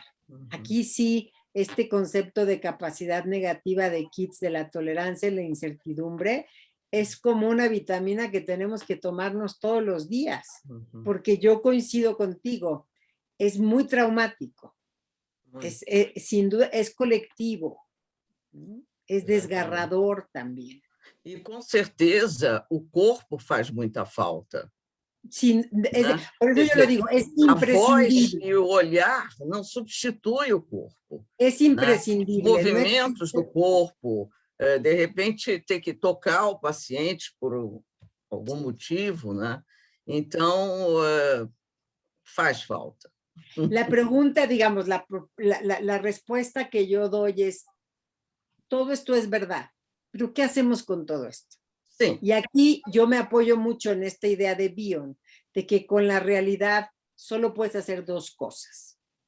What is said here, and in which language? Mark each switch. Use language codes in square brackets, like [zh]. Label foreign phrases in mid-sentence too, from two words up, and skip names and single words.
[es] Aquí sí, este concepto de capacidad negativa de Keats, de la tolerancia y la incertidumbre, es como una vitamina que tenemos que tomarnos todos los días, porque yo coincido contigo, es muy traumático, sin duda es colectivo, es desgarrador también. [pt] E com certeza o corpo faz muita falta. [es] Por eso yo lo digo, es imprescindible. [pt] A voz e o olhar não substitui o corpo. [es] Es imprescindible. [pt] Os movimentos do corpo, de repente ter que tocar o paciente por algum motivo, né? Então, faz falta. [es] La pregunta, digamos, la respuesta que yo doy es, todo esto es verdad, pero ¿qué hacemos con todo esto? Sí. Y aquí yo me apoyo mucho en esta idea de Bion, de que con la realidad solo puedes hacer dos cosas.